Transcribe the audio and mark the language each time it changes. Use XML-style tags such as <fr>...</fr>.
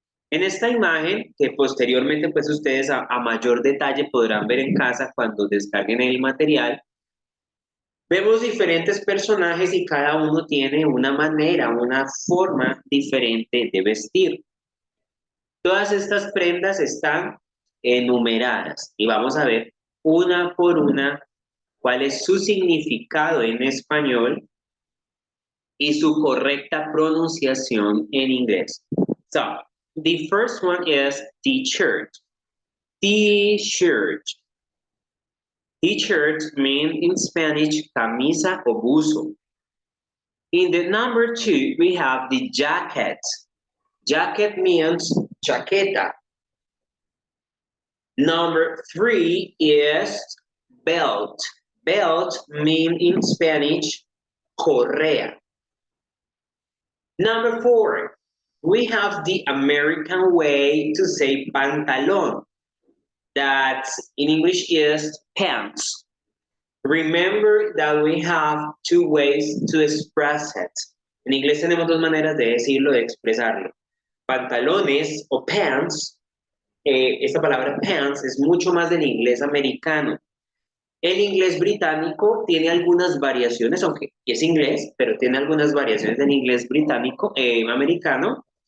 <es>En esta imagen, que posteriormente pues ustedes a mayor detalle podrán ver en casa cuando descarguen el material, vemos diferentes personajes y cada uno tiene una manera, una forma diferente de vestir. Todas estas prendas están enumeradas y vamos a ver una por una cuál es su significado en español y su correcta pronunciación en inglés.</es> <en>So, the first one is t-shirt. T-shirt. T-shirt means in Spanish</en> <es>camisa o buzo.</es> <en>In the number 2, we have the jacket. Jacket means chaqueta. Number 3 is belt. Belt means in Spanish correa. Number 4, we have the American way to say pantalón. That in English is pants. Remember that we have two ways to express it.</en> <es>En inglés tenemos dos maneras de decirlo, de expresarlo. Pantalones o pants, esta palabra pants es mucho más del inglés americano. El inglés británico tiene algunas variaciones, aunque es inglés, pero tiene algunas variaciones del inglés británico, americano.</es>